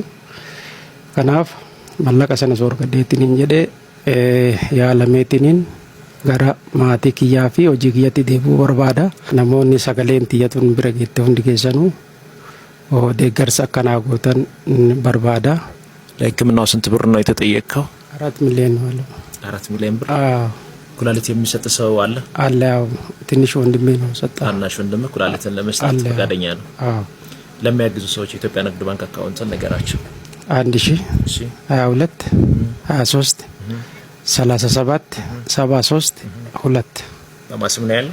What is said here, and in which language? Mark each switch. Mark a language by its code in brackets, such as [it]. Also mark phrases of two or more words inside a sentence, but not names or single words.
[om] Kanaaf mallaqa sana soorgadheetiin hin jedhee yaalameetiin gara maatii kiyyaa fi hojii kiyyatti deebi'uu barbaada. Namoonni sagaleen tiyyatuun bira geette hundi keessanuu deeggarsa akkanaa gootan barbaada. [am] ለሕክምናው ስንት ብር ነው የተጠየቀው? 4 ሚሊዮን ነው። 4 ሚሊዮን ብር? ኩላሊት የሚሰጥ ሰው አለ? አለ። ያው ትንሽ ወንድሜ ነው ሰጣ። ታናሽ ወንድሜ ኩላሊትን ለመስጠት ፈቃደኛ ነው? ለሚያግዙ ሰዎች የኢትዮጵያ ንግድ ባንክ አካውንትን ነገራቸው። 1022 23 37 73 2 በማስም ነው ያለው።